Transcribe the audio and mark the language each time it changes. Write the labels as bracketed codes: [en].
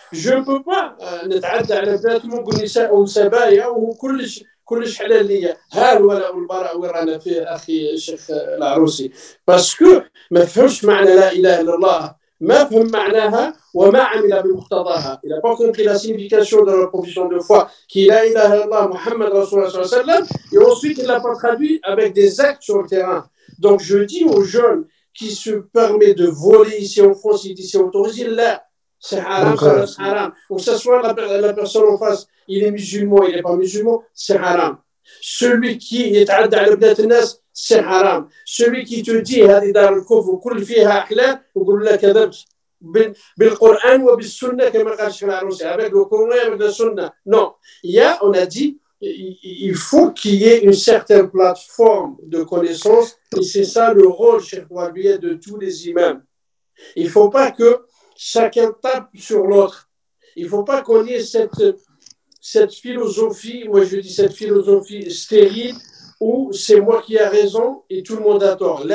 [fr] Je ne peux pas [ar] نتعدى على بناتهم والنساء والسبايا وكلش حلال ليا. ها الولاء والبراء وين رانا فيه اخي الشيخ العروسي. باسكو ما فهمش معنى لا اله الا الله، ما فهم معناها وما عمل بمقتضاها. [fr] Il n'a pas compris la signification de la profession de foi qui est la ilaha illallah Muhammad Rasulullah sallallahu alayhi wa sallam, et ensuite il ne l'a pas traduit avec des actes sur le terrain. Donc je dis aux jeunes qui se permettent de voler ici en France, ici autorisé, là, c'est haram, ça reste haram. Ou que ce soit la personne en face, il est musulman, il n'est pas musulman, c'est haram. Celui qui est à al-nas, c'est haram. Celui qui te dit [ar] هذه دار الكفر وكل فيها أحلام ويقول لك كذبت بالقرآن وبالسنة كما قال الشيخ العروسي [fr] avec le Coran et avec la sunna. Non, on a dit il faut qu'il y ait une certaine plateforme de connaissances, et c'est ça le rôle, Cheikh Wabia, de tous les imams. Il ne faut pas que chacun tape sur l'autre. Il ne faut pas qu'on ait cette philosophie, moi je dis cette philosophie stérile, où c'est moi qui ai raison et tout le monde a tort.